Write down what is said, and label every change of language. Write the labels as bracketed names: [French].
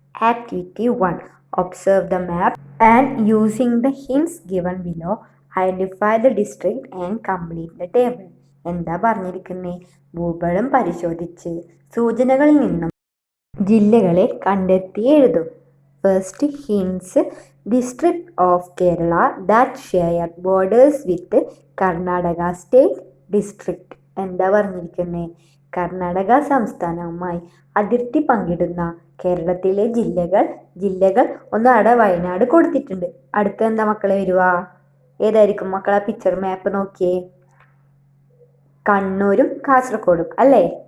[English] Activity 1, observe the map and using the hints given below identify the district and complete the table. [Malayalam] എന്താ പറഞ്ഞിരിക്കുന്നത്? ഭൂപടം പരിശോധിച്ച് സൂചനകളിൽ നിന്നും ജില്ലകളെ കണ്ടെത്തി എഴുതും. [English] First hints: District of Kerala that share borders with Karnataka State District. [Malayalam] എന്താ പറഞ്ഞിരിക്കുന്നത്? കർണാടക സംസ്ഥാനവുമായി അതിർത്തി പങ്കിടുന്ന കേരളത്തിലെ ജില്ലകൾ ഒന്ന് അവിടെ വയനാട് കൊടുത്തിട്ടുണ്ട്. അടുത്ത എന്താ മക്കളെ വരുക? ഏതായിരിക്കും മക്കളെ? പിക്ചർ മാപ്പ് നോക്കിയേ. കണ്ണൂരും കാസർഗോഡും അല്ലേ?